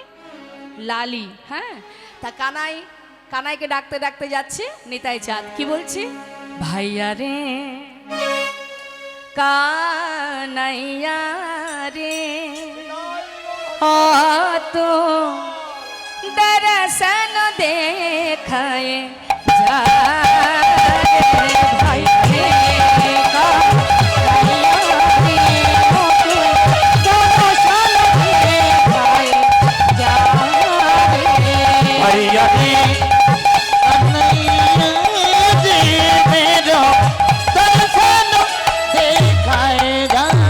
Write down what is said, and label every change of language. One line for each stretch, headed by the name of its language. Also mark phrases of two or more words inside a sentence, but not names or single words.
Bangla: লালি। হ্যাঁ, তা কানাইকে ডাকতে ডাকতে যাচ্ছে নিতাই চাঁদ। কি বলছে? ভাইয়া রে কানাইয়া রে ও তো
Hindi: दर्शन देखाए जा रे भाई का भैया रे कन्हैया जी मेरो दर्शन देखाएगा।